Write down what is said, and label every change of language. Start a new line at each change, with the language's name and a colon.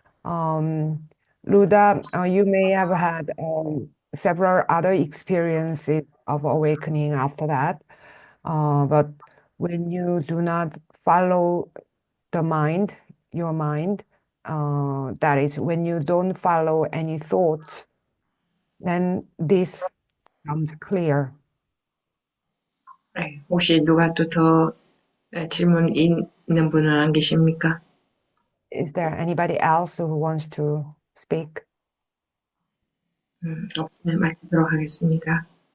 English: Luda, you may have had several other experiences of awakening after that, but when you do not follow the mind, your mind, that is, when you don't follow any thoughts, then this becomes clear.
Korean: 네, 혹시 누가 또 더 질문 있는 분은 안 계십니까?
English: Is there anybody else who wants to speak?
Korean: 없으면 마치도록 하겠습니다.